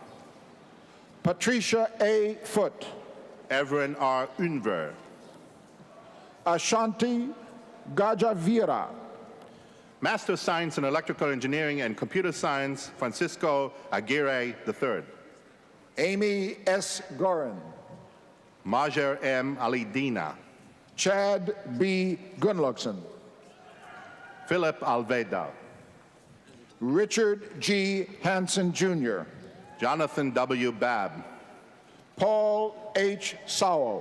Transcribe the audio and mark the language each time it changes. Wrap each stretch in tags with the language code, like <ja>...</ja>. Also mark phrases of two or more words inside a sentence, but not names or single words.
<en>Patricia A. Foote, Everin R. Unver. Ashanti Gajavira, Master of Science in Electrical Engineering and Computer Science, Francisco Aguirre III. Amy S. Gorin, Majer M. Alidina. Chad B. Gunlugson, Philip Alveda. Richard G. Hansen, Jr., Jonathan W. Babb, Paul H. Sowell,</en>